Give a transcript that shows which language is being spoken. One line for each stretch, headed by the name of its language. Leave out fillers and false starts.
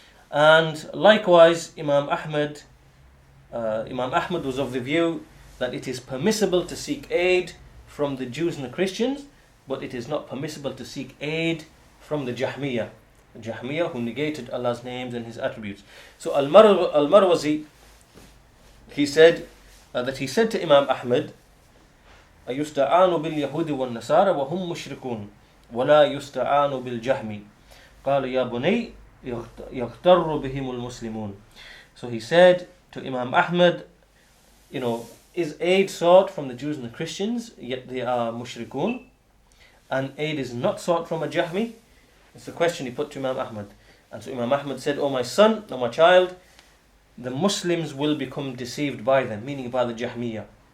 English: And likewise, Imam Ahmad was of the view that it is permissible to seek aid from the Jews and the Christians, but it is not permissible to seek aid from the Jahmiyyah who negated Allah's names and His attributes. So Al-Marwazi, he said to Imam Ahmad,
Arabic: أَيُسْتَعَانُ بِالْيَهُودِ وَالنَّصَارَى وَهُمْ مُشْرِكُونَ وَلَا يُسْتَعَانُ بِالْجَهْمِ قَالَ يَا بُنَيْ يَغْتَرُّ بِهِمُ الْمُسْلِمُونَ.
English: So he said to Imam Ahmad, is aid sought from the Jews and the Christians, yet they are mushrikun, and aid is not sought from a Jahmi? It's the question he put to Imam Ahmad. And so Imam Ahmad said, "O my son, O my child, the Muslims will become deceived by them," meaning by the Jahmiyyah.